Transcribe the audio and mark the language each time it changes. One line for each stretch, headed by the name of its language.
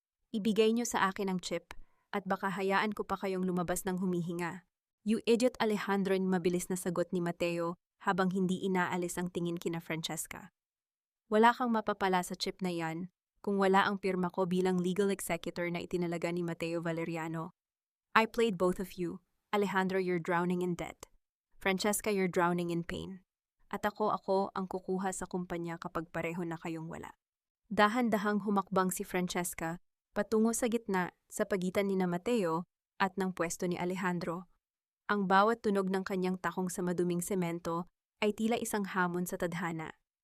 Filipino: "Ibigay niyo sa akin ang chip, at baka hayaan ko pa kayong lumabas ng humihinga."
English: "You idiot,
Filipino: Alejandro," mabilis na sagot ni Mateo habang hindi inaalis ang tingin kina Francesca. "Wala kang mapapala sa chip na yan kung wala ang pirma ko bilang legal executor na itinalaga ni Mateo Valeriano.
English: I played both of you. Alejandro, you're drowning in debt. Francesca, you're drowning in pain.
Filipino: At ako ang kukuha sa kumpanya kapag pareho na kayong wala." Dahan-dahang humakbang si Francesca patungo sa gitna sa pagitan ni Mateo at ng pwesto ni Alejandro. Ang bawat tunog ng kanyang takong sa maduming semento ay tila isang hamon sa tadhana.